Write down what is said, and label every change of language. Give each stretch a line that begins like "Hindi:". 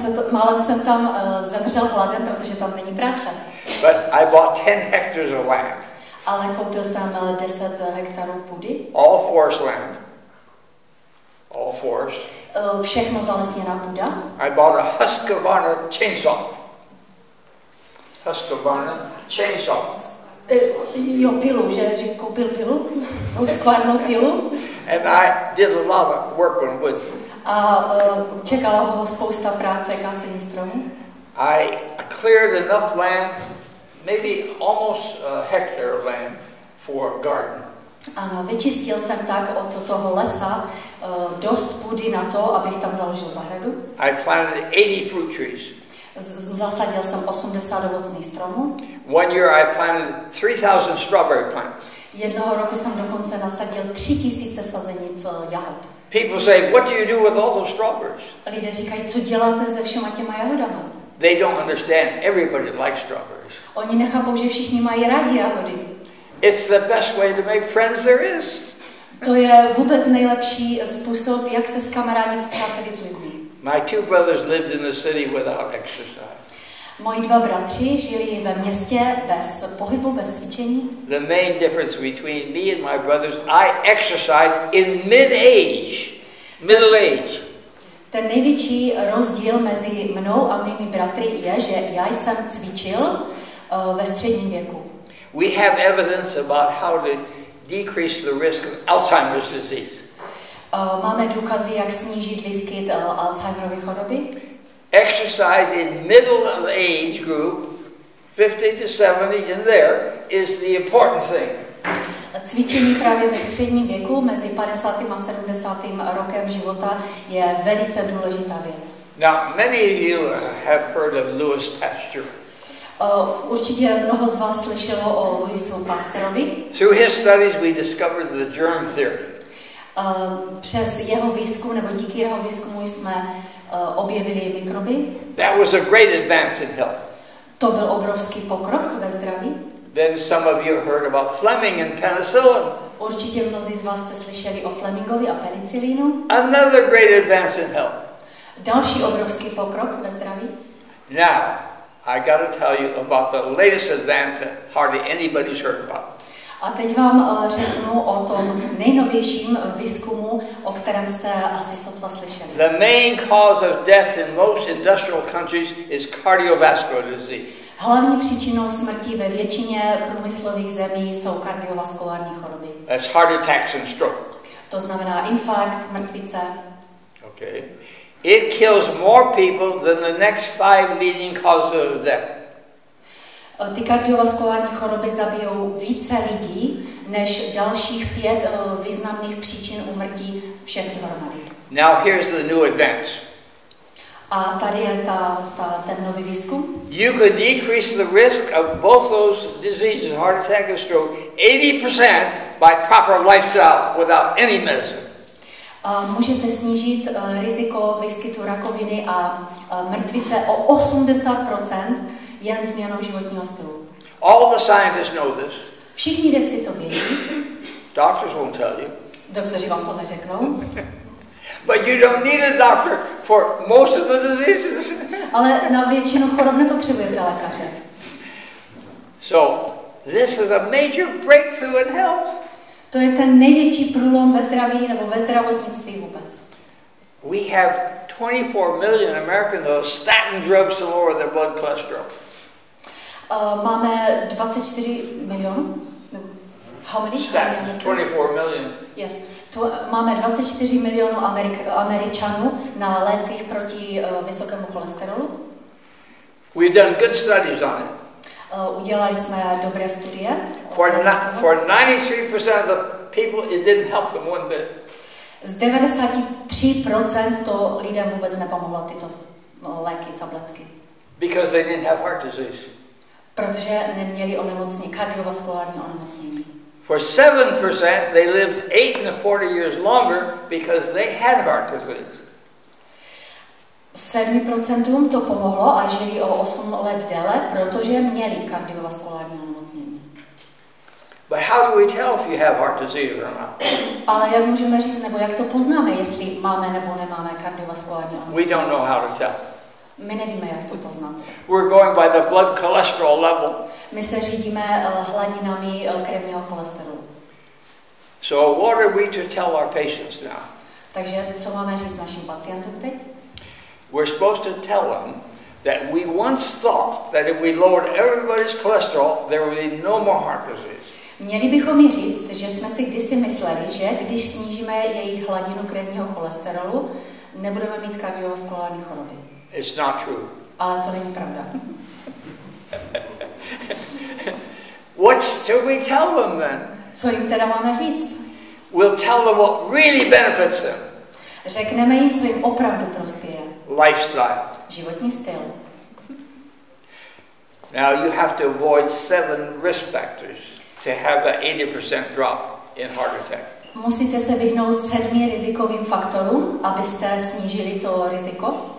Czech: Málem jsem tam zemřel hladem, protože tam není práce.
English: But I bought 10 hectares of land.
Czech: Ale koupil jsem 10 hektarů půdy.
English: All forest land. All forest.
Czech: Všechno zalesněná půda.
English: I bought a Husqvarna chainsaw. Husqvarna chainsaw.
Czech: Jo, pilu, že koupil pilu, Husqvarnu pilu.
English: And I did a lot of work on wood.
Czech: A čekala ho spousta práce, kácení stromů.
English: I cleared enough land, maybe almost a hectare of land for a garden.
Czech: Ano, vyčistil jsem tak od toho lesa dost půdy na to, abych tam založil zahradu.
English: I planted 80 fruit trees.
Czech: Zasadil jsem 80 ovocných stromů.
English: One year I planted 3,000 strawberry plants.
Czech: Jednoho roku jsem dokonce nasadil 3000 sazenic jahod.
English: People say, what do you do with all those strawberries?
Czech: Lidé říkají, co děláte se všema těma jahodama?
English: They don't understand. Everybody likes strawberries.
Czech: Oni nechápou, že všichni mají rádi jahody.
English: It's the best way to make friends there is.
Czech: To je vůbec nejlepší způsob, jak se skamarádit, spřátelit s lidmi.
English: My two brothers lived in the city without exercise.
Czech: Moji dva bratři žili ve městě bez pohybu, bez cvičení.
English: The main difference between me and my brothers, I exercise in middle age.
Czech: Ten největší rozdíl mezi mnou a mými bratry je, že já jsem cvičil ve středním věku.
English: We have evidence about how to decrease the risk of Alzheimer's disease.
Czech: Máme důkazy, jak snížit výskyt Alzheimerovy choroby.
English: Exercise in middle of age group, 50 to 70 in there, is the important thing.
Czech: Cvičení právě ve středním věku, mezi 50. a 70. rokem života, je velice důležitá věc.
English: Now, many of you have heard of Louis Pasteur.
Czech: Určitě mnoho z vás slyšelo o Louisu Pasteurovi.
English: Through his studies we discovered the germ theory.
Czech: Přes jeho výzkum, nebo díky jeho výzkumu jsme objevili mikroby.
English: That was a great advance in health.
Czech: To byl obrovský pokrok ve zdraví.
English: Then some of you heard about Fleming and penicillin.
Czech: Určitě mnozí z vás jste slyšeli o Flemingovi a penicilínu.
English: Another great advance in health.
Czech: Další obrovský pokrok ve zdraví.
English: Now, I got to tell you about the latest advance that hardly anybody's heard about.
Czech: A teď vám řeknu o tom nejnovějším výzkumu, o kterém jste asi sotva slyšeli.
English: The main cause of death in most industrial countries is cardiovascular disease.
Czech: Hlavní příčinou smrti ve většině průmyslových zemí jsou kardiovaskulární choroby.
English: That's heart attacks and stroke.
Czech: To znamená infarkt, mrtvice.
English: Okay. It kills more people than the next 5 leading causes of death.
Czech: Ty kardiovaskulární choroby zabijou více lidí než dalších 5 významných příčin úmrtí všech dohromady.
English: Now here's the new advance.
Czech: A tady je ten nový výzkum.
English: You could decrease the risk of both those diseases, heart attack and stroke, 80% by proper lifestyle without any medicine.
Czech: Můžete snížit riziko výskytu rakoviny a mrtvice o 80% jen změnou životního stylu.
English: All the scientists know this.
Czech: Všichni vědci to vědí.
English: Doctors won't tell you.
Czech: Doktoři vám to neřeknou.
English: But you don't need a doctor for most of the diseases.
Czech: Ale na většinu chorob nepotřebujete lékaře.
English: So, this is a major breakthrough in health.
Czech: To je ten největší průlom ve zdraví nebo ve zdravotnictví vůbec.
English: We have 24 million Americans on statin drugs to lower their blood cholesterol.
Czech: Máme 24 milionů.
English: How many? Statins, 24 million. Yes.
Czech: Máme 24 milionů Američanů na lécích proti vysokému cholesterolu.
English: We've done good studies on it.
Czech: Udělali jsme dobré studie.
English: For 93% of the people, it didn't help them one bit.
Czech: Z 93% to lidem vůbec nepomohlo tyto léky, tabletky.
English: Because they didn't have heart disease.
Czech: Protože neměli onemocnění, kardiovaskulární onemocnění.
English: For 7%, they lived 8.25 years longer because they had heart disease.
Czech: 7% to pomohlo a žili o 8 let déle, protože měli kardiovaskulární onemocnění.
English: But how do we tell if you have heart disease or not?
Czech: Ale jak můžeme říct, nebo jak to poznáme, jestli máme nebo nemáme kardiovaskulární onemocnění?
English: We don't know how to tell.
Czech: My nevíme, jak to poznat.
English: We're going by the blood cholesterol level.
Czech: My se řídíme hladinami krevního cholesterolu.
English: So what are we to tell our patients now?
Czech: Takže co máme říct našim pacientům teď?
English: We're supposed to tell them that we once thought that if we lowered everybody's cholesterol, there would be no more heart disease.
Czech: Měli bychom jí říct, že jsme si kdysi mysleli, že když snížíme jejich hladinu krevního cholesterolu, nebudeme mít kardiovaskulární choroby.
English: It's not true.
Czech: Ale to není pravda.
English: What should we tell them then?
Czech: Co jim teda máme říct?
English: We'll tell them what really benefits them.
Czech: Řekneme jim, co jim opravdu prospěje.
English: Lifestyle.
Czech: Životní styl.
English: Now you have to avoid 7 risk factors to have that 80% drop in heart attack.
Czech: Musíte se vyhnout 7 rizikovým faktorům, abyste snížili to riziko.